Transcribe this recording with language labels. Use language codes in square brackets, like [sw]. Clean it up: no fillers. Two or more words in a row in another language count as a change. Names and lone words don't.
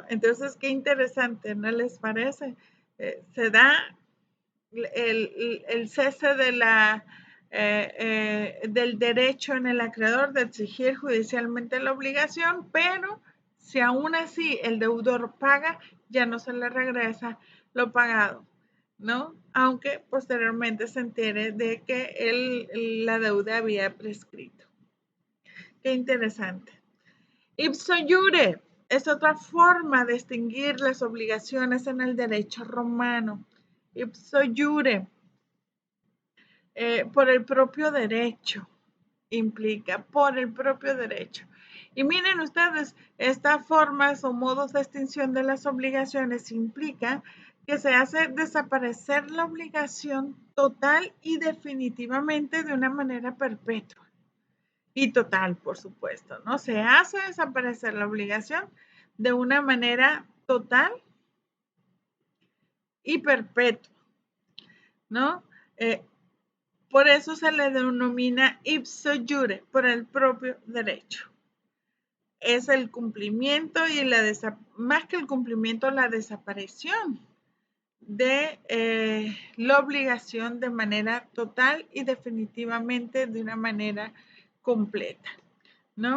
[es] Entonces, qué interesante, ¿no les parece? Se da el cese del derecho en el acreedor de exigir judicialmente la obligación, pero si aún así el deudor paga, ya no se le regresa lo pagado, ¿no? Aunque posteriormente se entere de que la deuda había prescrito. Qué interesante. [la] Ipso iure [es] es otra forma de extinguir las obligaciones en el derecho romano. [la] Ipso iure. [es] Por el propio derecho, implica por el propio derecho. Y miren ustedes, estas formas o modos de extinción de las obligaciones implica que se hace desaparecer la obligación total y definitivamente de una manera perpetua. Y total, por supuesto, ¿no? Se hace desaparecer la obligación de una manera total y perpetua, ¿no? Por eso se le denomina [la] ipso iure, [es] por el propio derecho. Es el cumplimiento y más que el cumplimiento, la desaparición de la obligación de manera total y definitivamente de una manera completa, ¿no?